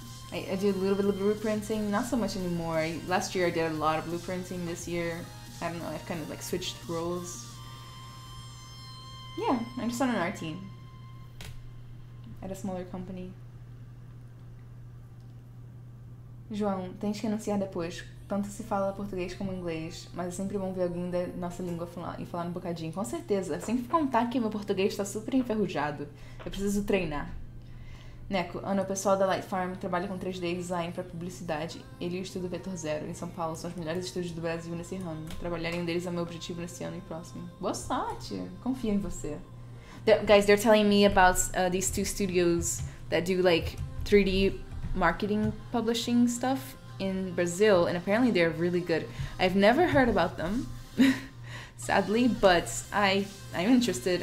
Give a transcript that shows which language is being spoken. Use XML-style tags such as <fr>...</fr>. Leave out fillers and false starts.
<en>I do a little bit of blueprinting, not so much anymore. Last year I did a lot of blueprinting. This year, I don't know, I've kind of like switched roles. Yeah, I'm just on an art team at a smaller company.</en> <pt>João, tens que anunciar depois. Tanto se fala português como inglês, mas é sempre bom ver alguém da nossa língua e falar um bocadinho. Com certeza. Sem contar que meu português está super enferrujado. Eu preciso treinar. Neco, Ana, o pessoal da Light Farm trabalha com 3D design para publicidade. Ele e o Estúdio Vetor Zero, em São Paulo, são os melhores estúdios do Brasil nesse ramo. Trabalhar em um deles é meu objetivo nesse ano e próximo. Boa sorte! Confio em você.</pt> <en>Guys, they're telling me about these two studios that do like 3D marketing publishing stuff in Brazil, and apparently they're really good. I've never heard about them, sadly, but I'm interested.</en>